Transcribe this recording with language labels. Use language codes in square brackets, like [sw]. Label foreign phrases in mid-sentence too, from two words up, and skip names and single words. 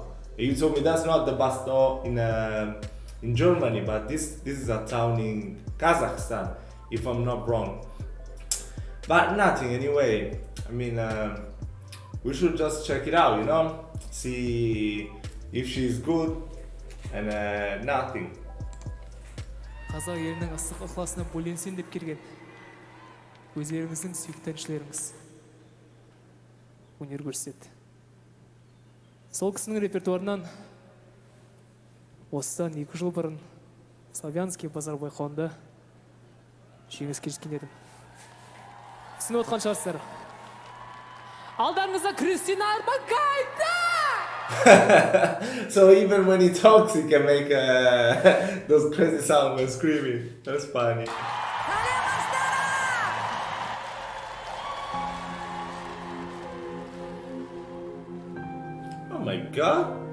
[en] You told me that's not the Bastau in Germany, but this is a town in Kazakhstan, if I'm not wrong. But nothing anyway. I mean, we should just check it out, you know, see if she's good and nothing. [kk] Қазақ елінің ыстық ықыласына бөленсем деп келген өздеріңіздің сүйікті әншілеріңіз өнер көрсетті. Сол кісінің репертуарынан осыдан 2 жыл бұрын Славянский базар байқауында жеңіске жеткен едім. Түсініп отқан шығарсыздар. Алдарыңызда Кристина Орбакайте! [en] So even when he talks, he can make those crazy sounds when screaming. That's funny. Oh my god.